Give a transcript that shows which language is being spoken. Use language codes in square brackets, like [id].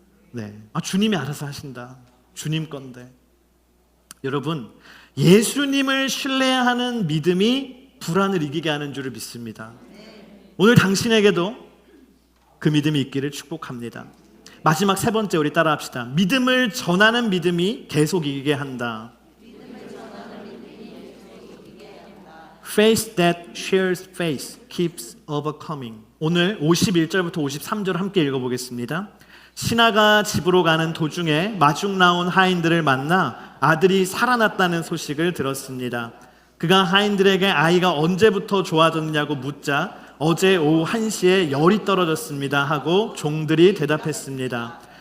[ko] 네, 주님이 알아서 하신다. 주님 건데. 여러분, 예수님을 신뢰하는 믿음이 불안을 이기게 하는 줄을 믿습니다. 오늘 당신에게도 그 믿음이 있기를 축복합니다. 마지막 세 번째, 우리 따라합시다. 믿음을 전하는 믿음이 계속 이기게 한다. [en] Faith that shares faith keeps overcoming. [ko] 오늘 51절부터 53절 함께 읽어보겠습니다. 신하가 집으로 가는 도중에 마중 나온 하인들을 만나 아들이 살아났다는 소식을 들었습니다. 그가 하인들에게 아이가 언제부터 좋아졌느냐고 묻자 어제 오후 1시에 열이 떨어졌습니다 하고 종들이 대답했습니다.